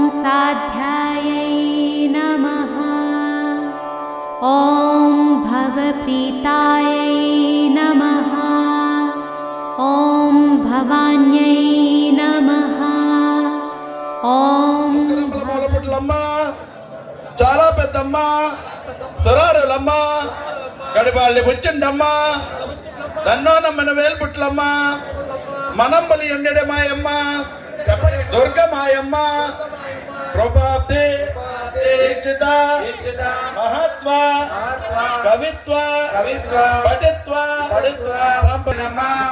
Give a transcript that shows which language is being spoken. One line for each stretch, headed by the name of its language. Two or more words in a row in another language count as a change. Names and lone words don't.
Sanskrit: साध्यायै नमः। ॐ भवप्रीतायै नमः। ॐ भवान्यै नमः। ॐ
Telugu: చాలా పెద్దమ్మ సురారులమ్మ గడిపాళ్ళి బుచ్చిండమ్మ దన్నోనమ్మన వేల్పుట్లమ్మ మనంబలి ఎండెడ మాయమ్మ దుర్గమాయమ్మ ప్రభాబ్ది ఇచ్చిత మహత్వ కవిత్వ పటిత్వ సంపన్నమ్మ